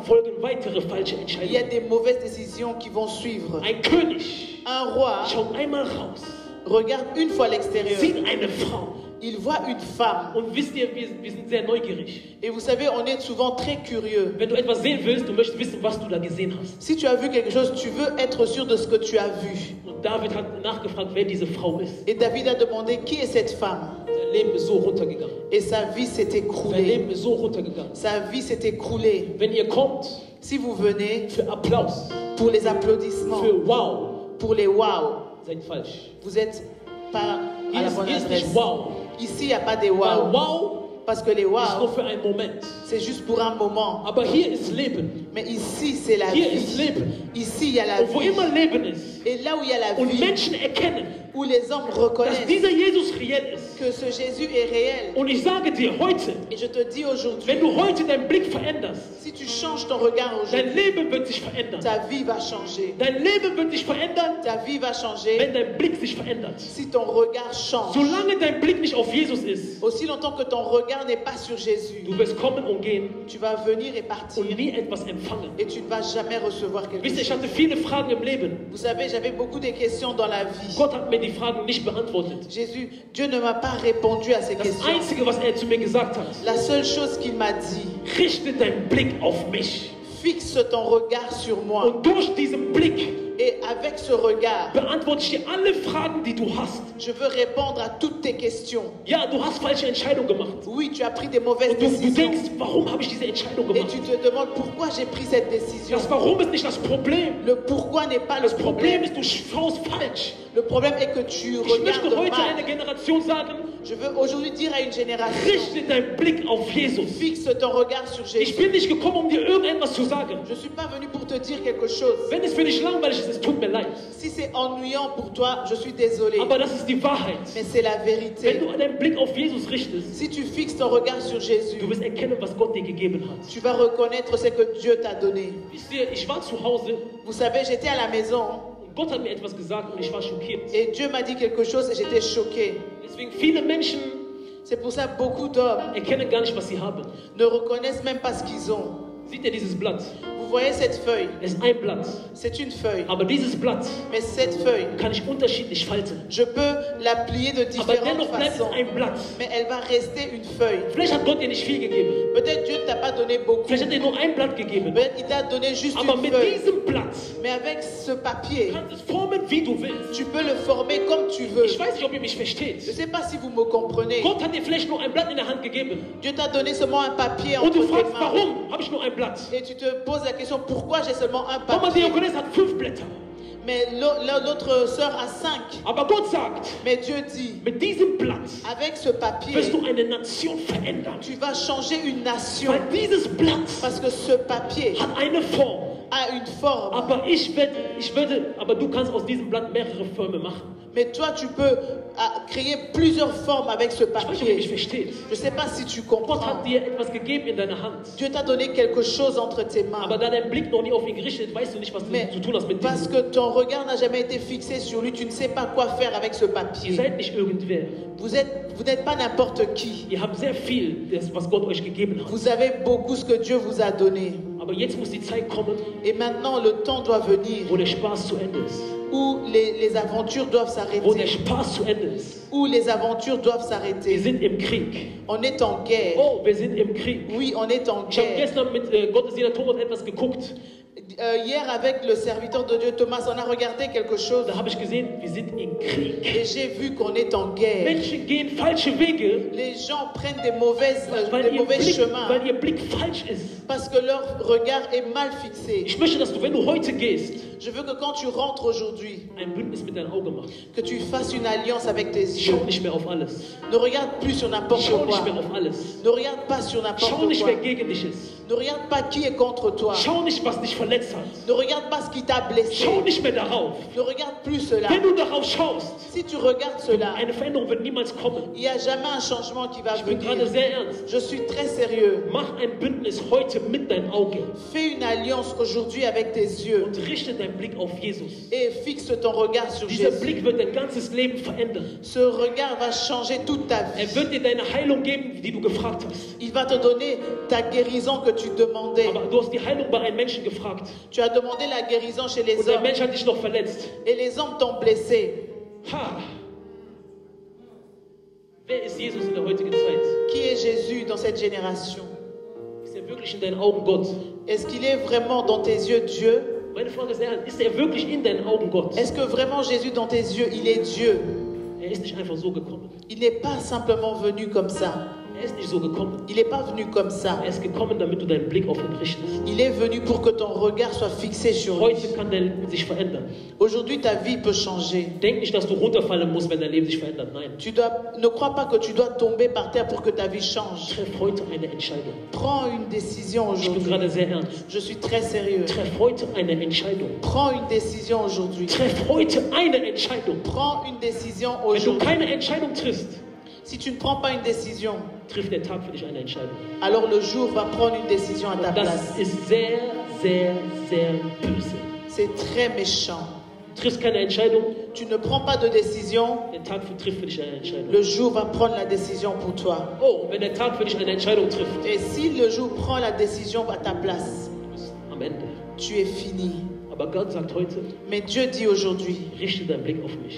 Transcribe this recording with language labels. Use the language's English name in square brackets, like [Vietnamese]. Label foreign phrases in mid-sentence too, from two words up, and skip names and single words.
[German] folgen weitere falsche [French] Il y a [German] Entscheidungen. [French] des mauvaises décisions qui vont suivre. [German] Ein König [French] Un roi [German] schaut einmal raus, [French] regarde une fois à l'extérieur. [German] sieht eine Frau [French] Il voit une femme. [German] und wisst ihr, wir sind sehr neugierig. [French] Et vous savez, on est souvent très curieux. [German] Wenn du etwas sehen willst, du möchtest wissen, was du da gesehen hast. [French] Si tu as vu quelque chose, tu veux être sûr de ce que tu as vu. [German] Und David hat nachgefragt, wer diese Frau ist. [French] Et David a demandé, qui est cette femme? [German] Sein Leben ist so runtergegangen. [French] Et sa vie s'est [German] Sein [French] écroulée. [German] Leben ist so runtergegangen. [French] Sa vie s'est écroulée. [German] Wenn ihr kommt [French] Si vous venez [German] für Applaus, [French] pour les applaudissements, [German] für Wow, [French] pour les wow, [German] seid falsch. [French] vous n'êtes pas à la bonne [German] Hier ist [French] adresse. [German] nicht Wow. [French] Ici, il n'y a pas des [German] Weil [French] wow. [German] Wow [French] Parce que les [German] ist nur [French] wow, [German] für einen Moment. [French] c'est juste pour un moment. [German] Aber hier ist Leben. [French] Mais ici, c'est la [German] Hier ist [French] vie. [German] Leben. [French] Ici, il y a la [German] Und wo [French] vie. [German] immer Leben ist [French] Et là où il y a la [German] und [French] vie, [German] Menschen erkennen, [French] où les hommes [German] dass [French] reconnaissent [German] dieser Jesus reell ist. [French] que ce Jésus est réel. [German] Und ich sage dir heute, [French] Et je te dis aujourd'hui, [German] wenn du heute deinen Blick veränderst, [French] si tu changes ton regard [German] dein [French] aujourd'hui, [German] Leben wird sich verändern. [French] ta vie va changer. [German] Dein Leben wird sich verändern, [French] Ta vie va changer [German] wenn dein Blick sich verändert. [French] si ton regard change. [German] Solange dein Blick nicht auf Jesus ist, [French] Aussi longtemps que ton regard n'est pas sur Jésus, [German] du wirst kommen und gehen [French] tu vas venir et partir [German] und nie etwas empfangen. [French] et tu ne vas jamais recevoir quelque [German] Wisst ihr, ich [French] chose. [German] hatte viele Fragen im Leben. [French] Vous savez, j'avais beaucoup de questions dans la vie. [German] Gott hat mir die Fragen nicht beantwortet. [French] Jésus, Dieu ne m'a pas répondu à ces [German] Das [French] questions. [German] Einzige, was er zu mir gesagt hat, [French] La seule chose qu'il m'a dit, [German] richte deinen Blick auf mich. [French] fixe ton regard sur moi. [German] Und durch diesen Blick [French] Et avec ce regard, [German] beantworte ich dir alle Fragen, die du hast. [French] je veux répondre à toutes tes questions. [German] Ja, du hast falsche Entscheidungen gemacht. [French] Oui, tu as pris des mauvaises [German] Und du [French] décisions. [German] denkst, warum habe ich diese Entscheidung [French] Et [German] gemacht? [French] tu te demandes pourquoi j'ai pris cette décision. [German] Das Warum ist nicht das Problem. [French] Le pourquoi n'est pas le [German] Das Problem [French] problème. [German] ist, du schaust falsch. [French] Le problème est que tu [German] Ich möchte [French] regardes [German] heute [French] mal. [German] einer Generation sagen, [French] Je veux aujourd'hui dire à une génération, [German] richte deinen Blick auf Jesus. [French] fixe ton regard sur [German] Ich [French] Jésus. [German] bin nicht gekommen, um dir irgendetwas zu sagen. [French] Je ne suis pas venu pour te dire quelque chose. [German] Wenn es für dich langweilig ist, es tut mir leid. [French] Si c'est ennuyant pour toi, je suis désolé. [German] Aber das ist die Wahrheit. [French] Mais c'est la [German] Wenn [French] vérité. [German] du deinen Blick auf Jesus richtest, [French] Si tu fixes ton regard sur Jésus, [German] du wirst erkennen, was Gott dir gegeben hat. [French] tu vas reconnaître ce que Dieu t'a donné. [German] Wisst ihr, ich war zu Hause, [French] Vous savez, j'étais à la maison [German] Gott hat mir etwas gesagt und ich war schockiert. [French] et Dieu m'a dit quelque chose et j'étais choqué. [German] Deswegen viele Menschen [French] C'est pour ça que beaucoup d'hommes [German] erkennen gar nicht, was sie haben. [French] ne reconnaissent même pas ce qu'ils ont. [German] Seht ihr dieses Blatt? [French] Vous voyez cette feuille? [German] Es ist ein Blatt. [French] C'est une feuille. [German] Aber dieses Blatt [French] Mais cette feuille, [German] kann ich unterschiedlich falten. [French] je peux la plier de [German] Aber [French] différentes [German] dennoch bleibt es [French] façons. [German] ein Blatt. [French] Mais elle va rester une feuille. [German] Vielleicht hat Gott dir nicht viel gegeben. [French] Peut-être Dieu ne t'a pas donné beaucoup. [German] Vielleicht hat er nur ein Blatt gegeben. [French] Peut-être il t'a donné juste [German] Aber [French] une [German] mit [French] feuille. [German] diesem Blatt [French] Mais avec ce papier, [German] kannst du es formen, wie du willst. [French] tu peux le former comme tu veux. [German] Ich weiß nicht, ob ihr mich [French] Je [German] versteht. [French] ne sais pas si vous me comprenez. [German] Gott hat dir vielleicht nur ein Blatt in der Hand gegeben. [French] Dieu t'a donné seulement un papier [German] Und [French] entre [German] du [French] tes [German] fragst, [French] mains. [German] warum habe ich nur ein Blatt? [French] Et tu te poses la question, pourquoi j'ai seulement un [German] Mama [French] papier? [German] Diogenes hat 5 Blätter. [French] Mais l'autre sœur a 5. [German] Aber Gott sagt, [French] Mais Dieu dit, [German] mit diesem Blatt [French] avec ce papier, [German] wirst du eine Nation verändern. [French] tu vas changer une nation. [German] Weil dieses Blatt [French] Parce que ce papier [German] hat eine Form. [French] a une forme. [German] Aber aber du kannst aus diesem Blatt mehrere Formen machen. [French] Mais toi, tu peux créer plusieurs formes avec ce [German] Ich weiß nicht, ob ihr mich [French] papier. [German] versteht. [French] Je ne sais pas si tu [German] Gott [French] comprends. [German] hat dir etwas gegeben in deiner Hand. [French] Dieu t'a donné quelque chose entre tes mains. [German] Aber da dein Blick noch nie auf ihn gerichtet ist, weißt du nicht, was [French] Mais [German] du zu tun hast mit [French] parce [German] diesem. [French] que ton regard n'a jamais été fixé sur lui, tu ne sais pas quoi faire avec ce [German] Ihr [French] papier. [German] seid nicht irgendwer. [French] Vous n'êtes pas n'importe qui. [German] Ihr habt sehr viel, was Gott euch gegeben hat. [French] Vous avez beaucoup ce que Dieu vous a donné. [German] Aber jetzt muss die Zeit kommen, [French] Et maintenant, le temps doit venir [German] wo der Spaß zu Ende ist. [French] où les aventures doivent [German] Wo der [French] s'arrêter. [German] Spaß zu Ende ist. [French] Où les aventures doivent [German] Wir [French] s'arrêter. [German] sind im Krieg. [French] On est en guerre. [German] Oh, wir sind im Krieg. [French] Oui, on est en [German] Ich habe [French] guerre. [German] gestern mit Gottesdiener Thomas etwas geguckt. [French] Hier, avec le serviteur de Dieu Thomas, on a regardé quelque chose. [German] Da habe ich gesehen, wir sind im Krieg. [French] Et j'ai vu qu'on est en guerre. [German] Menschen gehen falsche Wege, [French] Les gens prennent des [German] weil [French] mauvais chemins [German] weil ihr Blick falsch ist. [French] parce que leur regard est mal fixé. [German] Ich möchte, dass du, wenn du heute gehst, [French] Je veux que quand tu rentres aujourd'hui, [German] ein Bündnis mit deinen Augen machst. [French] que tu fasses une alliance avec tes yeux. [German] Schau nicht mehr auf alles. [French] Ne regarde plus sur n'importe [German] Schau nicht [French] quoi. [German] mehr auf alles. [French] Ne regarde pas sur [German] Schau [French] n'importe [German] nicht, [French] quoi. [German] wer gegen dich ist. [French] Ne regarde pas qui est contre toi. [German] Schau nicht, was dich verletzt hat. [French] Ne regarde pas ce qui t'a blessé. [German] Schau nicht mehr darauf. [French] Ne regarde plus cela. [German] Wenn du darauf schaust, [French] Si tu regardes cela, [German] eine Veränderung wird niemals kommen. [French] il n'y a jamais un changement qui va [German] Ich bin gerade [French] venir. [German] sehr ernst. [French] Je suis très sérieux. [German] Mach ein Bündnis heute mit deinen Augen [French] Fais une alliance aujourd'hui avec tes yeux [German] und richte deinen Blick auf Jesus. [French] et fixe ton regard sur [German] Dieser [French] Jésus. [German] Blick wird dein ganzes Leben verändern. [French] Ce regard va changer toute ta [German] Er [French] vie. [German] wird dir deine Heilung geben, die du gefragt hast. [French] Il va te donner ta guérison que tu demandais. [German] Aber du hast die Heilung bei einem Menschen gefragt. [French] Tu as demandé la guérison chez les [German] Und der [French] hommes [German] Mensch hat dich noch verletzt. [French] et les hommes t'ont blessé. Ha! [German] Wer ist Jesus in der heutigen Zeit? [French] Qui est Jésus dans cette génération? [German] Ist er wirklich in deinen Augen Gott? [French] Est-ce qu'il est vraiment dans tes yeux Dieu? [German] Meine Frage ist ernst. Ist er wirklich in deinen Augen Gott? [French] Est-ce que vraiment Jésus dans tes yeux, il est Dieu? [German] Er ist nicht einfach so gekommen. [French] Il n'est pas simplement venu comme ça. [German] Er ist nicht so gekommen. [French] Il n'est pas venu comme ça. [German] Er ist gekommen, damit du deinen Blick auf ihn richtest. [French] Il est venu pour que ton regard soit fixé sur lui. [German] Heute kann dein Leben sich verändern. [French] Aujourd'hui, ta vie peut changer. [German] Denk nicht, dass du runterfallen musst, wenn dein Leben sich verändert. Nein. [French] Ne crois pas que tu dois tomber par terre pour que ta vie change. [German] Treff heute eine Entscheidung. [French] Prends une décision [German] Ich bin [French] aujourd'hui. [German] gerade sehr ernst. [French] Je suis très sérieux. [German] Treff heute eine Entscheidung. [French] Prends une décision aujourd'hui. [German] Treff heute eine Entscheidung. [French] Prends une décision [German] Wenn du [French] aujourd'hui. [German] keine Entscheidung triffst, [French] Si tu ne prends pas une décision, [German] trifft der Tag für dich eine Entscheidung. [French] alors le jour va prendre une décision à ta [German] Das [French] place. [German] ist sehr, sehr, sehr böse. [French] C'est très méchant. [German] Du triffst keine Entscheidung, [French] Tu ne prends pas de décision, [German] der Tag trifft für dich eine Entscheidung. [French] le jour va prendre la décision pour toi. [German] Oh, wenn der Tag für dich eine Entscheidung trifft, [French] Et si le jour prend la décision à ta place, [German] du bist am Ende. [French] tu es fini. [German] Aber Gott sagt heute, [French] Mais Dieu dit aujourd'hui, [German] richte deinen Blick auf mich.